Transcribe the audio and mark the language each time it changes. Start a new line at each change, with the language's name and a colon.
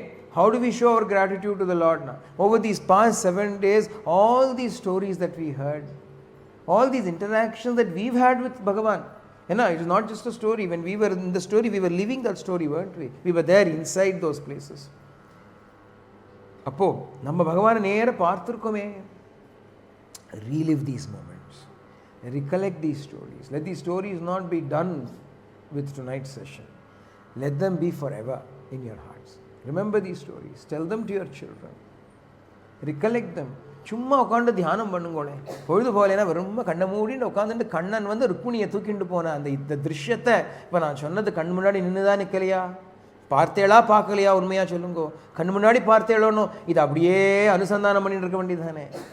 English: How do we show our gratitude to the Lord now? Over these past 7 days, all these stories that we heard, all these interactions that we've had with Bhagavan, it is not just a story. When we were in the story, we were living that story, weren't we? We were there inside those places.
Tamil: Appo, நம்ம பகவானை நேர பார்த்திருக்கோமே.
English: Relive these moments. Recollect these stories. Let these stories not be done with tonight's session. Let them be forever in your hearts. Remember these stories. Tell them to your children. Recollect them.
Tamil: சும்மா உட்காந்து தியானம் பண்ணுங்களே. பொழுது போலேனா ரொம்ப கண்ணை மூடிட்டு உட்காந்துட்டு கண்ணன் வந்து ருக்மிணியை தூக்கிட்டு போன இந்த திருஷ்யத்தை இப்போ நான் சொன்னது கண் முன்னாடி நின்றுதான் நிற்கலையா? பார்த்தேளா பார்க்கலையா? உண்மையாக சொல்லுங்கோ. கண் முன்னாடி பார்த்தேளோன்னு இது அப்படியே அனுசந்தானம் பண்ணிட்டு இருக்க வேண்டியதுதானே.